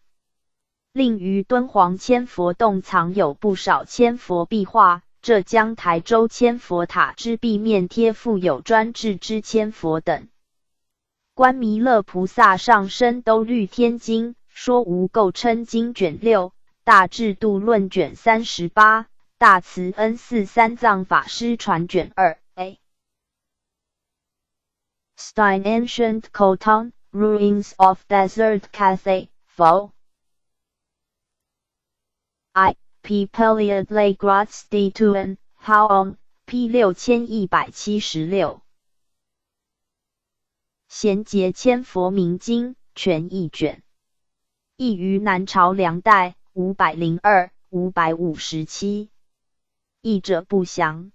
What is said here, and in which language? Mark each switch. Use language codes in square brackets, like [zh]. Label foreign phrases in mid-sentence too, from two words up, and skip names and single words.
[zh] 另于敦煌千佛洞藏有不少千佛壁画，浙江台州千佛塔之壁面贴附有专制之千佛等。观弥勒菩萨上身兜率天经，说无垢称经卷6、大智度论卷38、大慈恩寺三藏法师传卷 2A。 [en] Stein Ancient Khoton, Ruins of Desert Cathay, Pho I. [fr] P. Peliad Les Grottes de Tuan, Haon, P. [zh] 6176。贤劫千佛明经全译卷，译于南朝梁代502、557。译者不详。